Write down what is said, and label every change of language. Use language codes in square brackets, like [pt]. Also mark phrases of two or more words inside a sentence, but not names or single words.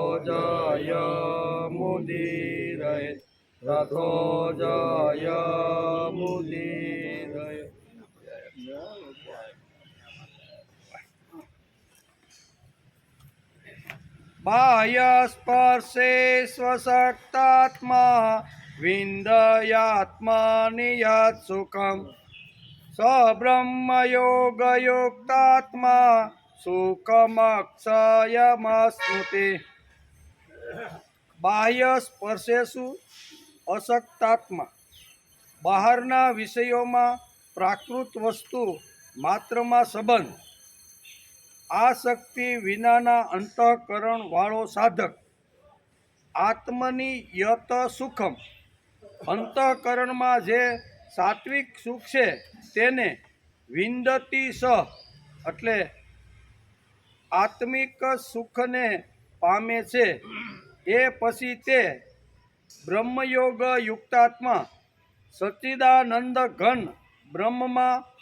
[sa] जयमुदीरये ततो जयमुदीरये बाह्यस्पर्शे स्वशक्तात्मा विन्दयात्मनि यत् सुखं स ब्रह्मयोगयुक्तात्मा सुखमक्षयमश्नुते बाह्य स्पर्शेषु अशक्तात्मा [gu] બહારના વિષયોમાં પ્રાકૃત વસ્તુ માત્રમાં સંબંધ આસક્તિ વિનાના અંતઃકરણ વાળો સાધક [sa] आत्मनि यत् सुखम् [gu] અંતઃકરણમાં જે સાત્વિક સુખ છે તેને [sa] विन्दति सः [gu] એટલે આત્મિક સુખને પામે છે એ પછી તે [sa] ब्रह्मयोग युक्तात्मा [gu] સચ્ચિદાનંદ ઘન બ્રહ્મમાં